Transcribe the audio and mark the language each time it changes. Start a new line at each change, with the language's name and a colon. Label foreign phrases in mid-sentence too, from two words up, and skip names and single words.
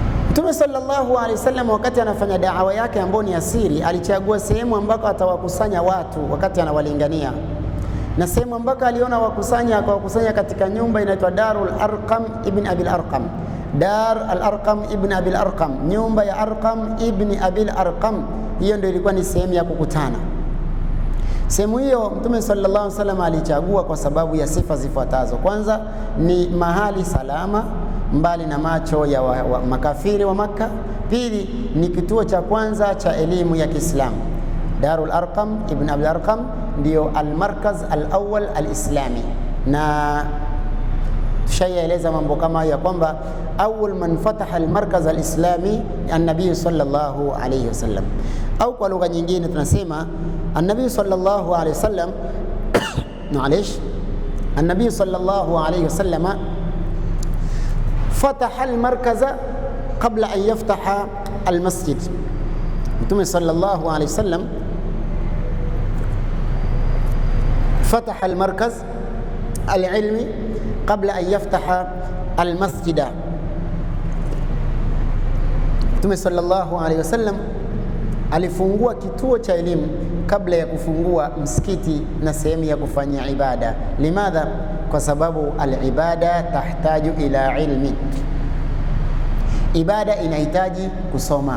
Swahili: Mtume
Arabic: صلى الله عليه وسلم
Swahili: wakati anafanya da'wa yake ambayo ni asiri, alichagua sehemu ambako atawakusanya watu wakati anawalingania, na sehemu ambako aliona wakusanya akawakusanya katika nyumba inaitwa Darul Arqam ibn Abil Arqam. Dar al-Arqam ibn Abil Arqam, nyumba ya Arqam ibn Abil Arqam, hiyo ndio ilikuwa ni sehemu ya kukutana. Sehemu hiyo Mtume
Arabic: صلى الله عليه وسلم
Swahili: alichagua kwa sababu ya sifa zifuatazo. Kwanza ni mahali salama, mbali na macho ya makafiri wa Makka. Pili ni kituo cha kwanza cha elimu ya Kiislamu.
Arabic: Darul Arqam ibn Abil Arqam ndio المركز الأول الإسلامي,
Swahili: na tushaeleza mambo kama ya kwamba
Arabic: أول من فتح المركز الإسلامي النبي صلى الله عليه وسلم,
Swahili: au kwa lugha nyingine tunasema
Arabic: النبي صلى الله عليه وسلم النبي صلى الله عليه وسلم فتح المركز قبل أن يفتح المسجد. Mtume صلى الله عليه وسلم فتح المركز العلمي قبل أن يفتح المسجد.
Swahili: Mtume
Arabic: صلى الله عليه وسلم
Swahili: alifungua kituo cha elimu kabla ya kufungua msikiti na sehemu ya kufanya ibada.
Arabic: Limadha?
Swahili: Kwa sababu
Arabic: العبادة تحتاج إلى علم,
Swahili: ibada inahitaji kusoma.